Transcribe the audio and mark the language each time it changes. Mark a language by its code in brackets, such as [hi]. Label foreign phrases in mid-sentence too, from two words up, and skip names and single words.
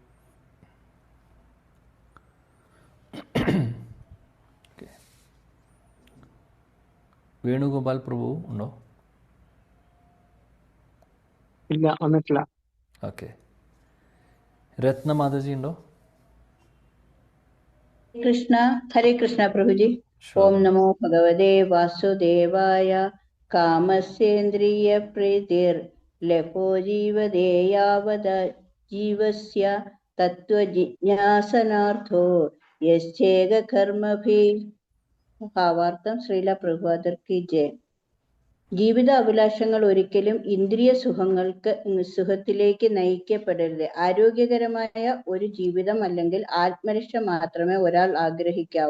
[ml] വേണുഗോപാൽ പ്രഭു ഉണ്ടോ? ഇല്ല, വന്നിട്ടില്ല. ഓക്കെ. രത്ന മാതാജി ഉണ്ടോ? [hi] कृष्ण हरे कृष्ण प्रभु जी. [sa] ओम नमो भगवते वासुदेवाय. कामस्येन्द्रिय प्रीतिर लभो जीवदे यावद जीवस्य तत्वजिज्ञासनार्थो യശ്ചേക കർമ്മഭി. [ml] ഭാവാർത്ഥം ശ്രീല പ്രഭുപാദർ [hi] की जय. [ml] ജീവിത അഭിലാഷങ്ങൾ ഒരിക്കലും ഇന്ദ്രിയ സുഖത്തിലേക്ക് നയിക്കപ്പെടരുത്. ആരോഗ്യകരമായ ഒരു ജീവിതം അല്ലെങ്കിൽ ആത്മരക്ഷ മാത്രമേ ഒരാൾ ആഗ്രഹിക്കാവൂ.